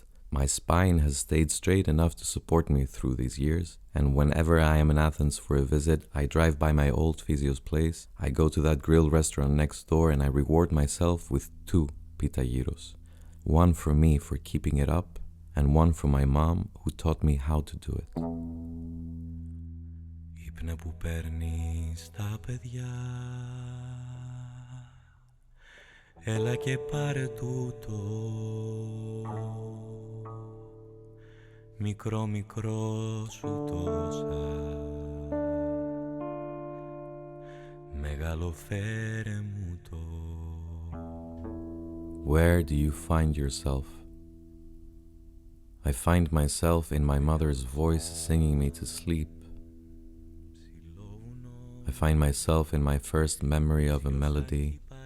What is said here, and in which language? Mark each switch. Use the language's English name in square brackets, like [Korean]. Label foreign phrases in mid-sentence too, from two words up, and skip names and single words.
[English] My spine has stayed straight enough to support me through these years, and whenever I am in Athens for a visit, I drive by my old physio's place, I go to that grill restaurant next door, and I reward myself with 2 pita gyros. One for me for keeping it up, and one for my mom who taught me how to do it. [Greek] Ύπνε που παίρνεις τα παιδιά, έλα και πάρε τούτο, μικρό μικρό σου τόσα, μεγάλο φέρε μου το. [English] Where do you find yourself? I find myself in my mother's voice singing me to sleep. I find myself in my first memory of a melody.